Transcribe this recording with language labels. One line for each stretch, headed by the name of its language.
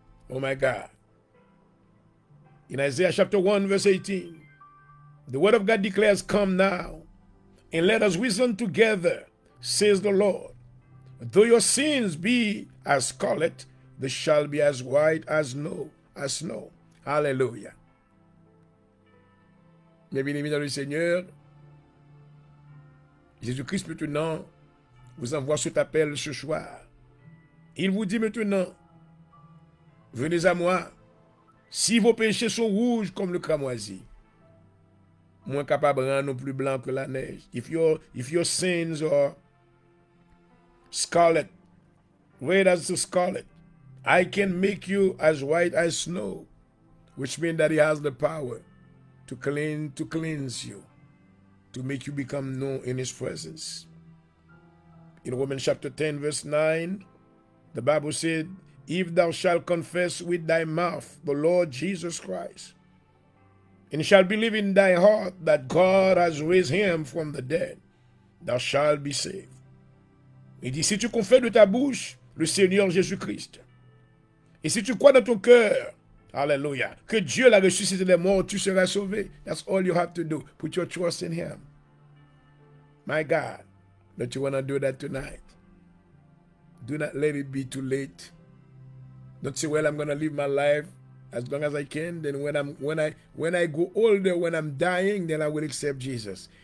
English: Oh my God. In Isaiah chapter 1 verse 18, the word of God declares, come now, and let us reason together, says the Lord. Though your sins be as scarlet, they shall be as white as snow. Hallelujah.
French: Mes bien-aimés dans le Seigneur, Jésus-Christ maintenant vous envoie cet appel ce soir. Il vous dit maintenant, venez à moi, si vos péchés sont rouges comme le cramoisi, moins capable de rendre plus blanc que la neige.
English: If your sins are scarlet, red as the scarlet, I can make you as white as snow, which means that he has the power to cleanse you, to make you become known in his presence. In Romans chapter 10 verse 9, the Bible said, if thou shalt confess with thy mouth the Lord Jesus Christ, and shalt believe in thy heart that God has raised him from the dead, thou shalt be saved.
French: Il dit, si tu confesses de ta bouche le Seigneur Jésus-Christ, et si tu crois dans ton cœur Alléluia. Que Dieu l'a ressuscité des morts, tu seras sauvé.
English: That's all you have to do. Put your trust in him. My God, don't you want to do that tonight? Do not let it be too late. Don't say, well, I'm going to live my life as long as I can. Then when I go older, when I'm dying, then I will accept Jesus.